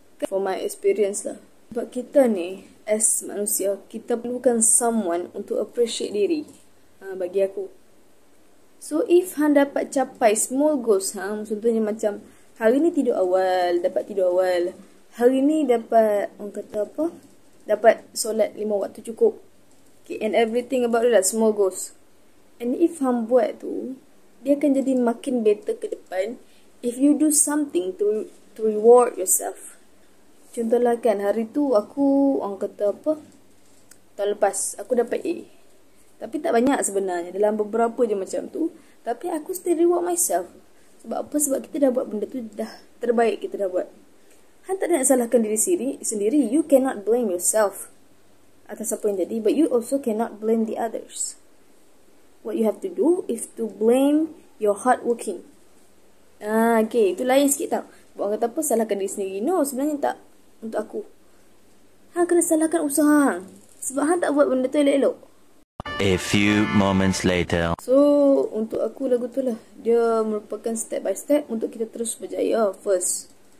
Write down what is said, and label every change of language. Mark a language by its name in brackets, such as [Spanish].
[English] For my experience [Malay] lah. Sebab kita ni, as manusia, kita perlukan [English] someone [Malay] untuk [English] appreciate [Malay] diri. Bagi aku. [English] So, if [Malay] hang dapat capai [English] small goals [Malay] hang, contohnya macam, hari ni tidur awal, dapat tidur awal. Hari ni dapat, orang kata apa? Dapat solat 5 waktu cukup. [English] Okay, and everything about it lah, small goals. And if [Malay] hang buat tu, dia akan jadi makin [English] better [Malay] ke depan [English] if you do something to reward yourself. [Malay] Contohlah kan, hari tu aku, orang kata apa? Tahun lepas, aku dapat A. Tapi tak banyak sebenarnya, dalam beberapa je macam tu. Tapi aku [English] still reward myself. [Malay] Sebab apa? Sebab kita dah buat benda tu, dah terbaik kita dah buat. Hang tak nak salahkan diri sendiri. [English] You cannot blame yourself [Malay] atas apa yang jadi, [English] but you also cannot blame the others. What you have to do is to blame your hard working. [Malay] Okay, itu lain sikit tau. Buat orang kata apa, salahkan diri sendiri. [English] No, [Malay] sebenarnya tak untuk aku. Hang kena salahkan usaha hang. Sebab hang tak buat benda tu elok-elok. [English] A few moments later. [Malay] So, untuk aku lagu tu lah. Dia merupakan [English] step by step [Malay] untuk kita terus berjaya. [English] First.